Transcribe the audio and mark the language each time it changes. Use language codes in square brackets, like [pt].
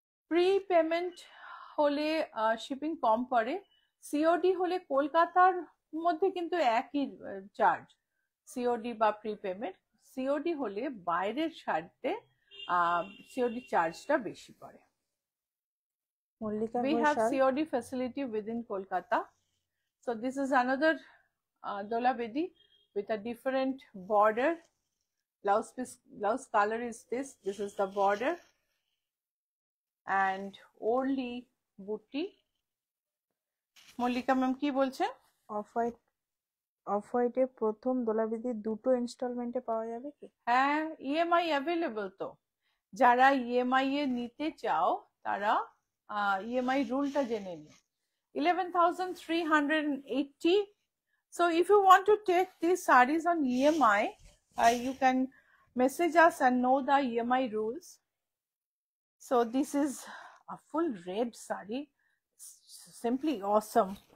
[bn] Pre payment হলে shipping কম পড়ে, COD হলে কলকাতার মধ্যে কিন্তু একই চার্জ, সিওডি বা প্রি পেমেন্ট। সিওডি হলে বাইরের শাড়িতে সিওডি চার্জটা বেশি পড়ে। Mallika [en] We have [bn] Ghoshal [en] COD facility within Kolkata. So this is another Dola Bedi with a different border. Blouse color is this. This is the border and only booty. [bn] Mallika ma'am কি বলছেন? Of হোয়াইটে প্রথম দোলাবেদি দুটো ইনস্টলমেন্টে পাওয়া যাবে কি? হ্যাঁ, ইএমআই অ্যাভেলেবল তো। যারা ইএমআই এ নিতে চাও তারা ইএমআই রুলটা জেনে নিও। [en] 11,380. So if you want to take these sarees on EMI, you can message us and know the EMI rules. So this is a full red saree, simply awesome.